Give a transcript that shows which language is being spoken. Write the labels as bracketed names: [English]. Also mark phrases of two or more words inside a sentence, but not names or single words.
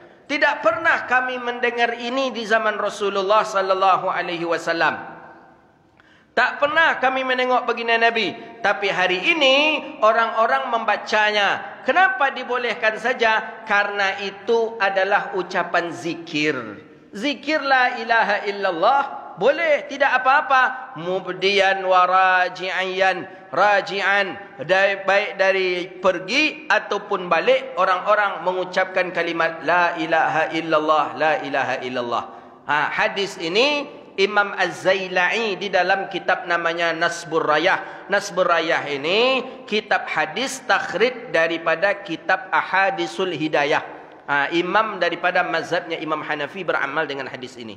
[Malay] Tidak pernah kami mendengar ini di zaman Rasulullah [Arabic] صلى الله عليه وسلم. [Malay] Tak pernah kami menengok baginda Nabi, tapi hari ini orang-orang membacanya Kenapa dibolehkan saja? Karena itu adalah ucapan zikir. Zikir [Arabic] لا إله إلا الله [Malay] boleh, tidak apa-apa. [Arabic] مبديا وراجعا, [Malay] baik dari pergi ataupun balik, orang-orang mengucapkan kalimat [Arabic] لا إله إلا الله، لا إله إلا الله. [Malay] Hadis ini Imam Az-Zailai di dalam kitab namanya Nasbur Rayah. Nasbur Rayah ini kitab hadis takhrid daripada kitab Ahadisul Hidayah. Imam daripada mazhabnya Imam Hanafi beramal dengan hadis ini.